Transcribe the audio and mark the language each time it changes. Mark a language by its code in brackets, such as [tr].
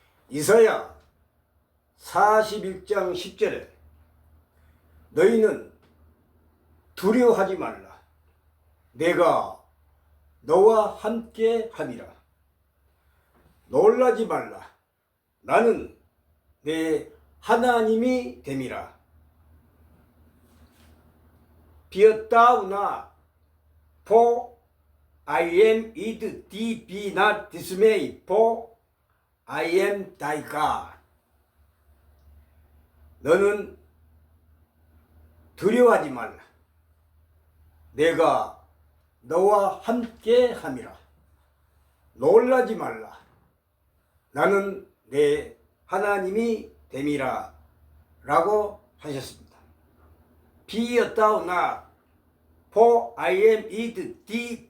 [ko] 이사야 41장 10절에 너희는 두려워하지 말라. 내가 너와 함께 함이라. 놀라지 말라. 나는 내 하나님이 됨이라. [en] Fear thou not, for I am with thee. Be not dismayed, for I am thy God. [ko] 너는 두려워하지 말라. 내가 너와 함께 함이라. 놀라지 말라. 나는 내 하나님이 됨이라 라고 하셨습니다. [en] Fear thou not, for I am with thee.